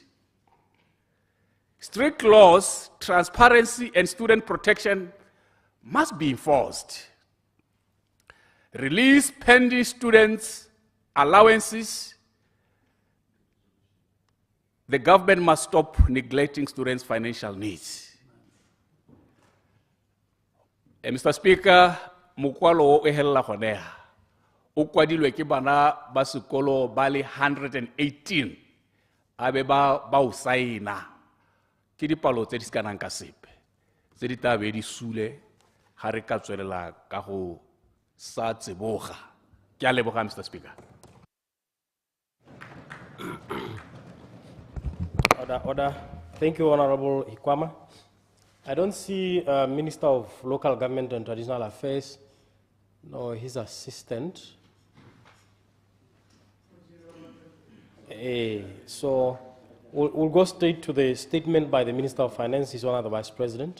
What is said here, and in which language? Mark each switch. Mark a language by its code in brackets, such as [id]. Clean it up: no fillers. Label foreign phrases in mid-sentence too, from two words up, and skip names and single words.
[en] Strict laws, transparency, and student protection must be enforced. Release pending students' allowances. The government must stop neglecting students' financial needs. Mr. Speaker, [tn] mokwalo o e hella gonea. O kwadilwe ke bana ba sekolo ba le 118 abe ba o saena. Ke dipalo tse di se kanang ka sepe. Tse di tla be di sule ga re ka tswelela ka go sa tseboga. Ke a leboga, [en] Mr. Speaker. Order. Thank you, Honorable Ikwama. I don't see Minister of Local Government and Traditional Affairs nor his assistant. So we'll go straight to the statement by the Minister of Finance, His Honor the Vice President.